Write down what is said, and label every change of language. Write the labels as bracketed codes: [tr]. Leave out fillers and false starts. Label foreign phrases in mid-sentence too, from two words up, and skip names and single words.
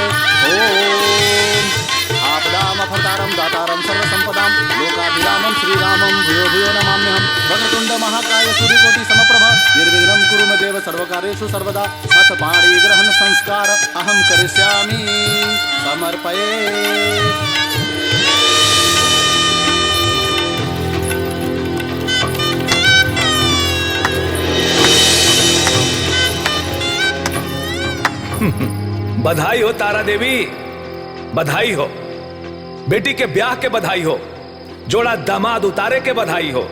[sa] ओम आपदामपहर्तारं दातारं सर्वसंपदां लोकाभिरामं श्रीरामं भूयो भूयो नमाम्यहं। वक्रतुंड महाकाय सूर्यकोटि समप्रभा निर्विघ्नं कुरु मे देव सर्वकार्येषु सर्वदा। अथ पाणी ग्रहण संस्कार अहं करिष्यामि समर्पये। [bho] बधाई हो तारा देवी, बधाई हो। बेटी के ब्याह के बधाई हो, जोड़ा दामाद उतारे के बधाई हो।